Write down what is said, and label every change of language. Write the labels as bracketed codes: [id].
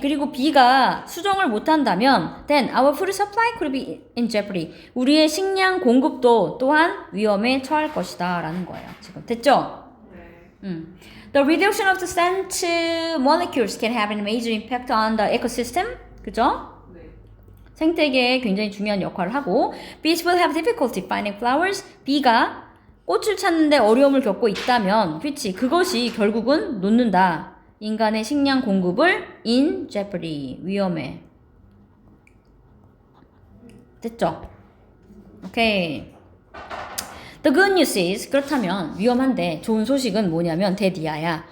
[ko] 그리고 비가 수정을 못한다면 [en] then our food supply could be in jeopardy. [ko] 우리의 식량 공급도 또한 위험에 처할 것이다 라는 거예요. 지금 됐죠? [en] The reduction of the scent molecules can have a major impact on the ecosystem. [ko] 그죠? 생태계에 굉장히 중요한 역할을 하고 [en] bees will have difficulty finding flowers. [ko] 비가 꽃을 찾는데 어려움을 겪고 있다면 그치? 그것이 결국은 놓는다. 인간의 식량 공급을 [en] in jeopardy. [ko] 위험해. 됐죠? 오케이. [en] The good news is [ko] 그렇다면 위험한데 좋은 소식은 뭐냐면 대디아야.